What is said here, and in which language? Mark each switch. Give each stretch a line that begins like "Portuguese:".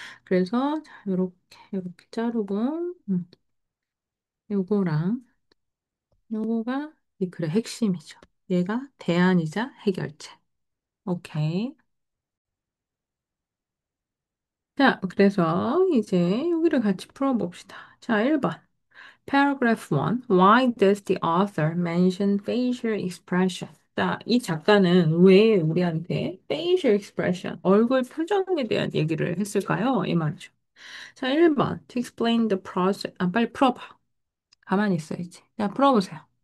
Korean: 그래서 자, 요렇게 자르고 요거랑 요거가 이 글의 핵심이죠. 얘가 대안이자 해결책. 오케이. 자, 그래서 이제 여기를 같이 풀어봅시다. 자, 1번. Paragraph 1.
English: Why does the author mention facial expression?
Korean: 자, 이 작가는 왜 우리한테 facial expression, 얼굴 표정에 대한 얘기를 했을까요? 이 말이죠. 자, 1번.
English: To explain the process.
Korean: 아, 빨리 풀어봐. 가만히 있어야지. 자, 풀어보세요.